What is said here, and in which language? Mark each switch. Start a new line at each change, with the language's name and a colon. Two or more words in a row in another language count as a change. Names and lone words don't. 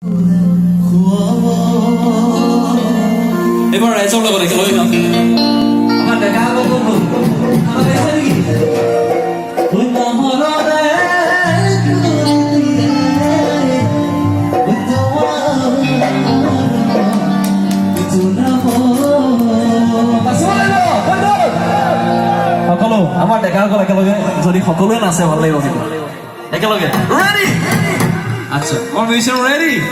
Bangla: এবার এসব লোক রেখে লই না আমার দেখা গো বন্ধু আমার এসে কি বন্ধু হলো রে
Assamese: সকলো আমাৰ ডেকাসকল একেলগে যদি সকলোৱে নাচে ভাল লাগিব কিন্তু একেলগে ৰেডি আচ্ছা
English: all music ready